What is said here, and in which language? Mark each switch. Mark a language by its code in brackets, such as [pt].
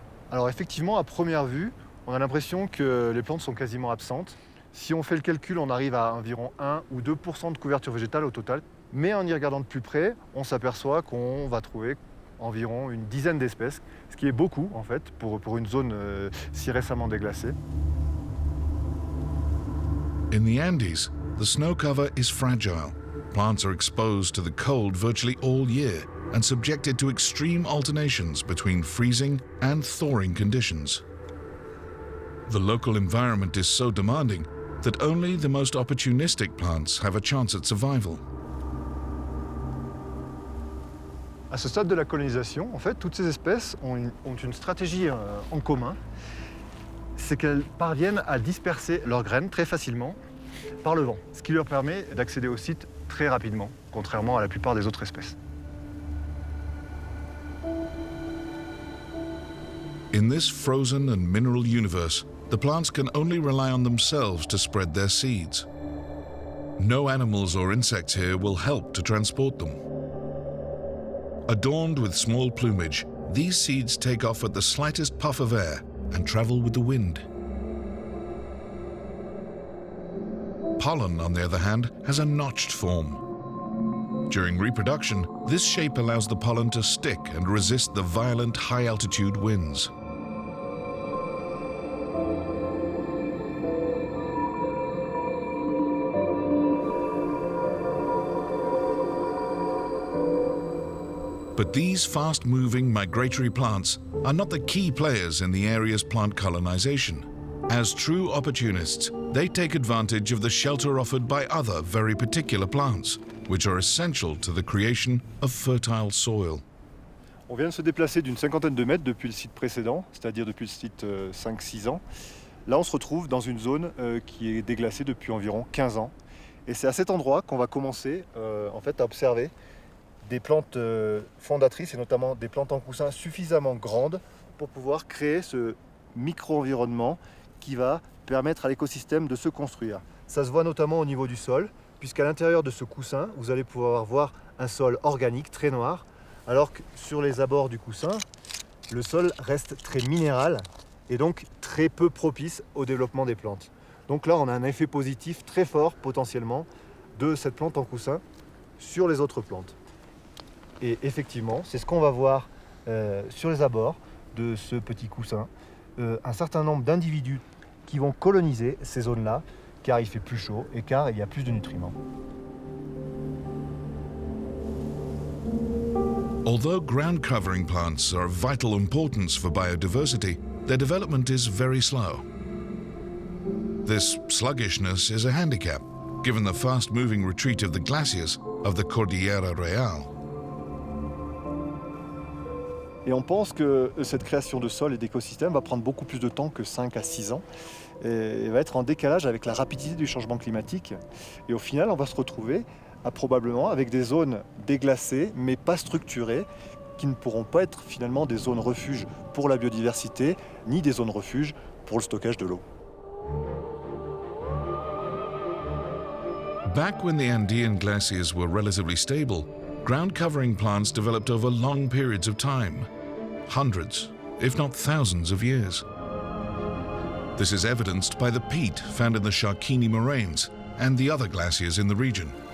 [fr] Alors effectivement, à première vue, on a l'impression que les plantes sont quasiment absentes. Si on fait le calcul, on arrive à environ 1 ou 2% de couverture végétale au total. Mais en y regardant de plus près, on s'aperçoit qu'on va trouver environ une dizaine d'espèces, ce qui est beaucoup en fait pour une zone si récemment déglacée. [en] In the Andes, the snow cover is fragile. Plants are exposed to the cold virtually all year and subjected to extreme alternations between freezing and thawing conditions. The local environment is so demanding that only the most opportunistic plants have a chance at survival. [fr] À ce stade de la colonisation, en fait, toutes ces espèces ont une stratégie en commun, c'est qu'elles parviennent à disperser leurs graines très facilement par le vent, ce qui leur permet d'accéder au site très rapidement, contrairement à la plupart des autres espèces. [en] In this frozen and mineral universe, the plants can only rely on themselves to spread their seeds. No animals or insects here will help to transport them. Adorned with small plumage, these seeds take off at the slightest puff of air and travel with the wind. Pollen, on the other hand, has a notched form. During reproduction, this shape allows the pollen to stick and resist the violent high-altitude winds. But these fast-moving migratory plants are not the key players in the area's plant colonization. As true opportunists, they take advantage of the shelter offered by other very particular plants, which are essential to the creation of fertile soil. [fr] On vient de se déplacer d'une cinquantaine de mètres depuis le site précédent, c'est-à-dire depuis le site 5-6 ans. Là, on se retrouve dans une zone qui est déglacée depuis environ 15 ans. Et c'est à cet endroit qu'on va commencer en fait, à observer des plantes fondatrices et notamment des plantes en coussin suffisamment grandes pour pouvoir créer ce micro-environnement qui va permettre à l'écosystème de se construire. Ça se voit notamment au niveau du sol, puisqu'à l'intérieur de ce coussin, vous allez pouvoir voir un sol organique très noir, alors que sur les abords du coussin, le sol reste très minéral et donc très peu propice au développement des plantes. Donc là, on a un effet positif très fort potentiellement de cette plante en coussin sur les autres plantes. Et effectivement, c'est ce qu'on va voir sur les abords de ce petit coussin. Un certain nombre d'individus qui vont coloniser ces zones-là, car il fait plus chaud et car il y a plus de nutriments. [en] Although ground covering plants are of vital importance for biodiversity, their development is very slow. This sluggishness is a handicap, given the fast-moving retreat of the glaciers of the Cordillera Real. [fr] Et on pense que cette création de sol et d'écosystèmes va prendre beaucoup plus de temps que 5 à 6 ans et va être en décalage avec la rapidité du changement climatique. Et au final, on va se retrouver probablement avec des zones déglacées mais pas structurées qui ne pourront pas être finalement des zones refuges pour la biodiversité ni des zones refuges pour le stockage de l'eau. [en] Back when the Andean glaciers were relatively stable, ground covering plants developed over long periods of time, hundreds, if not thousands of years. This is evidenced by the peat found in the Sharkini moraines and the other glaciers in the region.